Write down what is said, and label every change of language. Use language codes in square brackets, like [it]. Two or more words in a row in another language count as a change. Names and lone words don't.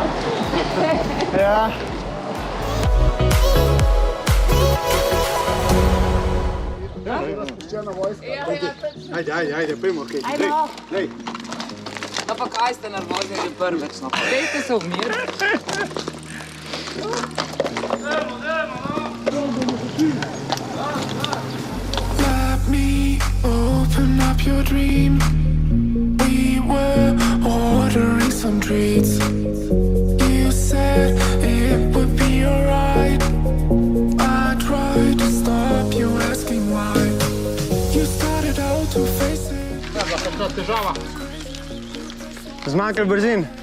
[sl] Ja. Ajde, pojmo, kaj. Ajde. No pa kaj ste nervozni že prvič, no? Dejte se v mir. [en] Let me open up your dream. We were ordering some treats. You said it would be alright. I tried to stop you asking why. You started out to face it. [sl] Težava. Zmanjkali brzin?